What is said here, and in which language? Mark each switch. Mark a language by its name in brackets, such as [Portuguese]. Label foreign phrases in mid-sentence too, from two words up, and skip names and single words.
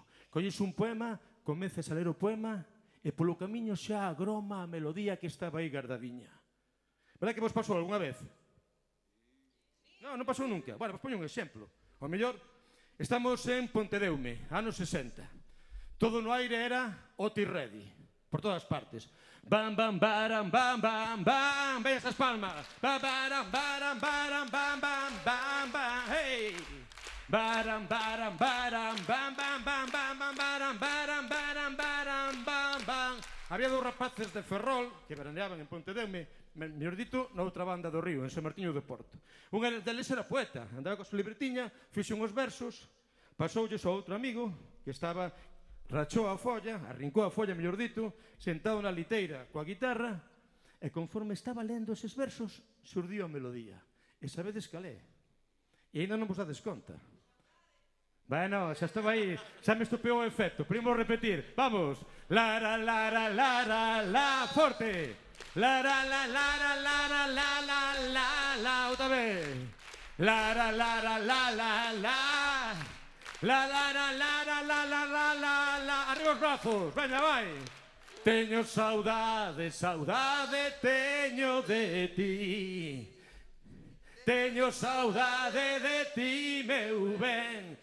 [Galician] Colles un poema, comezas a ler o poema e polo camiño xa agroma a melodía que estaba aí guardadiña. Verdad que vos pasou algunha vez? Non pasou nunca. Bueno, vos poño un exemplo. Ao mellor, estamos en Pontedeume, anos 60. Todo no aire era Otis Ready, por todas partes. Bam, bam, baram, bam, bam, bam. Ven esas palmas. Bam, baram, baram, baram, bam, bam, bam, bam, hey. Baram, baram, baram, bam, bam, bam, bam, bam, baram, baram, baram, baram, bam, bam. Había dous rapaces de Ferrol que veraneaban en Pontedeume, mellor dito, na outra banda do río, en San Martiño de Porto. Un deles era poeta, andaba coa súa libretiña, fixe uns versos, pasoulles ao outro amigo que estaba... Rachou a folla, arrincou a folla, mellor dito, sentado na liteira coa guitarra, e conforme estaba lendo eses versos, surdiu a melodía. E sabedes cal é? E ainda non vos dades conta. Bueno, xa estou aí, xa me estupeou o efecto. Primos repetir, vamos. La, la, la, la, la, la, la, forte. La, la, la, la, la, la, la, la, la, la, la, outra vez. La, la, la, la, la, la, la. La, la, la, la, la, la, la, la, la, la. Arriba os brazos, veña, vai. Teño saudade, saudade teño de ti. Teño saudade de ti, meu ben.